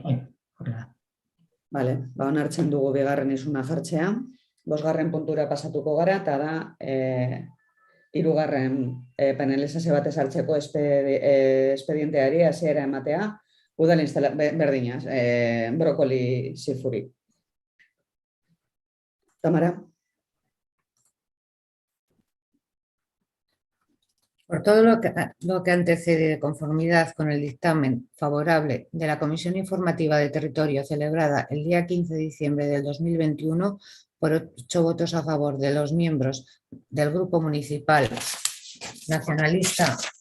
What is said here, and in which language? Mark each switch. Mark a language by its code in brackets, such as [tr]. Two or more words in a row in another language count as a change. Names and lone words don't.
[eu] Vale, ba onartzen dugu bigarren isuna jartzea. 5. puntura pasatuko gara eta da 3. penalizazio bat ezartzeko espedienteari hasiera ematea udal berdinaz, Brócoli SIFUri. Tamara. [es] Por todo lo que antecede de conformidad con el dictamen favorable de la Comisión Informativa de Territorio celebrada el día 15 de diciembre del 2021, por 8 votos a favor de los miembros del Grupo Municipal Nacionalista